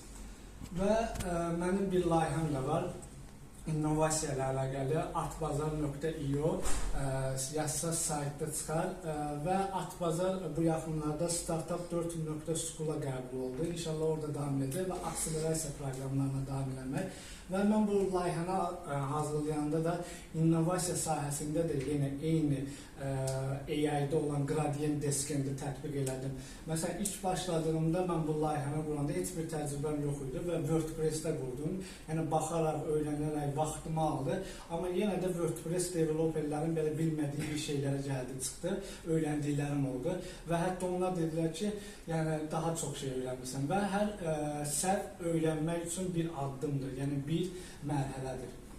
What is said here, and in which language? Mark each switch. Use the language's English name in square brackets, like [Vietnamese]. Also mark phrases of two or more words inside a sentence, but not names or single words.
[Azerbaijani] Və mənim bir layihəm də var. İnnovasiya ilə əlaqəli atbazar.io yazsa saytda çıxar və Atbazar bu yaxınlarda Startup 4.school-a qəbul oldu. İnşallah orada davam edəcək və akselerasiya proqramlarına davam eləmək. Və mən bu layihəni hazırlayanda da innovasiya sahəsində də yenə eyni AI-da olan [English] gradient descent- [Azerbaijani] i tətbiq elədim. Məsələn, ilk başladığımda mən bu layihəni quranda heç bir təcrübəm yox idi və WordPress-də qurdum. Yəni, baxaraq, öyrənərək vaxtımı aldı. Amma yenə də WordPress developerlərin belə bilmədiyi bir şeylərə gəldi, çıxdı, öyrəndiklərim oldu. Və hətta onlar dedilər ki, yəni daha çox şey öyrənmirsən və hər səhv öyrənmək üçün bir addımdır, yəni bir mərhələdir.